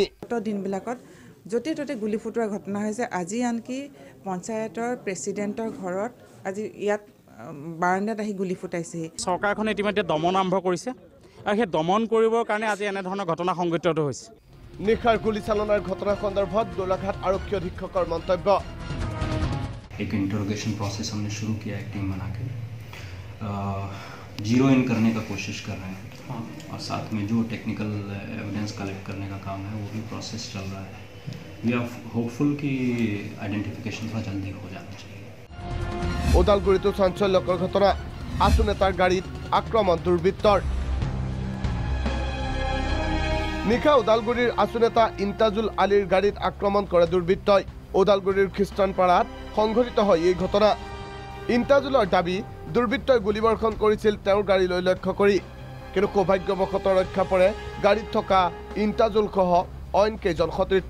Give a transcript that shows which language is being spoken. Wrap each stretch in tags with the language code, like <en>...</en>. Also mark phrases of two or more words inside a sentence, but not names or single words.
<as>দিনবিলাকত য'তে ত'তে গুলি ফুটোৱা ঘটনা হৈছে আজি আনকি পঞ্চায়তৰ প্ৰেচিডেণ্টৰ ঘৰত আজি ইয়াত বাৰান্দাত আহি গুলি ফুটাইছে চৰকাৰখনে ইতিমধ্যে দমন আৰম্ভ কৰিছে আৰু সেই দমন কৰিবৰ কাৰণে আজি এনেধৰণৰ ঘটনা সংঘটিত হৈছে নিশাৰ গুলীচালনাৰ ঘটনা সন্দৰ্ভত গোলাঘাট আৰক্ষী অধীক্ষকৰ মন্তব্য</as> <hi>एक</hi> <en>interrogation process</en> <hi>हमने शुरू किया है टीम बना के</hi> <en>zero in</en> <hi>करने का कोशिश कर रहे हैं और साथ में जो</hi> <en>technical evidence collect</en> <hi>करने का काम है वो भी प्रोसेस चल रहा है</hi> <en>we are hopeful</en> <hi>कि आइडेंटिफिकेशन थोड़ा जल्दी हो जाना चाहिए</hi> <as>ওদালগুৰিতো চাঞ্চল্যকৰ ঘটনা আছু নেতাৰ গাড়ীত আক্ৰমণ দুৰ্বৃত্তৰ নিশা ওদালগুৰিৰ আছু নেতা ইন্তাজুল আলীৰ গাড়ীত আক্ৰমণ কৰে দুৰ্বৃত্তই ওদালগুৰিৰ খ্ৰীষ্টানপাৰাত সংঘটিত হয় এই ঘটনা ইন্তাজুলৰ দাবী দুৰ্বৃত্তই গুলীবৰ্ষণ কৰিছিল তেওঁৰ গাড়ীলৈ লক্ষ্য কৰি কিন্তু সৌভাগ্যবশতঃ ৰক্ষা পৰে গাড়ীত থকা ইন্তাজুলসহ অইন কেইজন সতীৰ্থ</as>